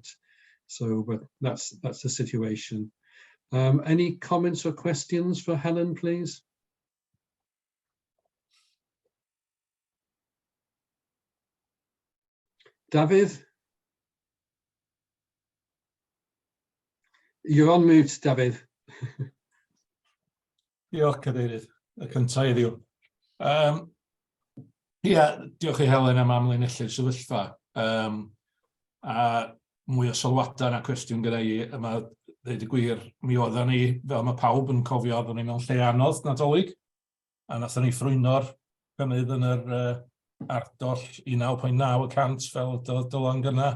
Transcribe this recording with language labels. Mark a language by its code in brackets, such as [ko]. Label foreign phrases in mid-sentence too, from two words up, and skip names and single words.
[en] So, but that's the situation. Any comments or questions for Helen, please? David? You're on mute, David. [cy] Diolch, Cadeirydd, y cynta iddiw. Diolch i Helen am amlinellu'r sefyllfa. A mwy o sylwadau na cwestiwn gyda i, yma dweud y gwir, mi oedden ni, fel mae pawb yn cofio, oedden ni mewn lle anodd Nadolig, a nathon ni ffrwyno'r cynnydd yn yr ardal 19.9% fel dylan gyna.